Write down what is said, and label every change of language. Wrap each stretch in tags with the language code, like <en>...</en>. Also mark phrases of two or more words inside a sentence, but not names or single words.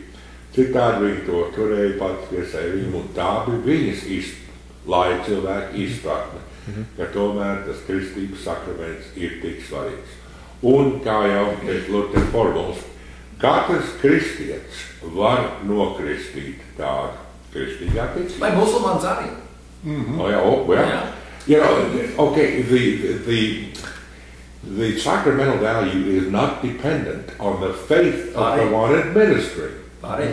<lv>Citādi viņi to turēja pats pie sevi, un tā bija viņas laika cilvēka izpratne. Ka tomēr tas kristības sakraments ir tik svarīgs. Un, kā jau pēc Lutera formulas, katrs kristietis var nokristīt tādu kristīgā ticību. Vai musulmanis arī?</lv> <en>Okay, the sacramental value is not dependent on the faith of the one administering.</en>